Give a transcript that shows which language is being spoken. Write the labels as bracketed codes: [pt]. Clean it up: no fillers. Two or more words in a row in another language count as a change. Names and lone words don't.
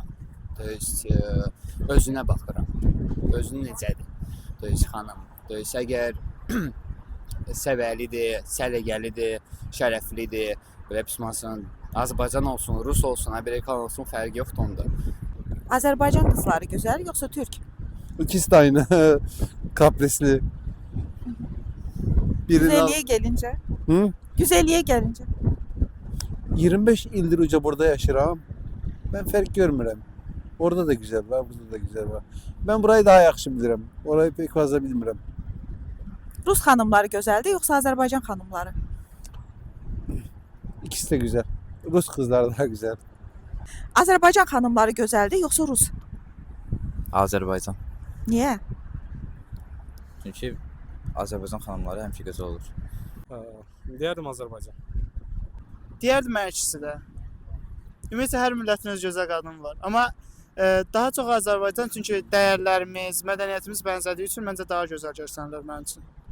[az] Özünə baxıram. Özün necədir? Xanım. Əgər səvəlidir, səliqəlidir, şərəflidir, belə pismasın, Azərbaycan olsun, Rus olsun, Amerikan olsun, fərqi yoxdur onda. Azərbaycan qızları gözəl yoxsa türk? [tr] İkisi de aynı. Kaprisli. Güzelliğe gelince. Hı? Güzelliğe gelince. [az] 25 ildir uca burada yaşıram. Ben fərq görmürəm. [tr] Orada da güzel var, burada da güzel var. Ben burayı daha [az] yaxşı bilirəm. [tr] Orayı pek fazla bilmirəm. [az] Rus xanımları gözəldir yoxsa Azərbaycan xanımları? [tr] İkisi de güzel. Rus kızlar daha güzel. [az] Azərbaycan xanımları gözəldir yoxsa rus? Azərbaycan. Niyə? Çünki Azərbaycan xanımları həmişə gözəl olur. Deyərdim Azərbaycan. Deyərdim hər ikisi də. Ümumiyyətlə hər millətin öz gözəl qadını var. Amma daha çox Azərbaycan çünki dəyərlərimiz, mədəniyyətimiz bənzədiyi üçün məncə daha gözəl görsənirlər mənim üçün.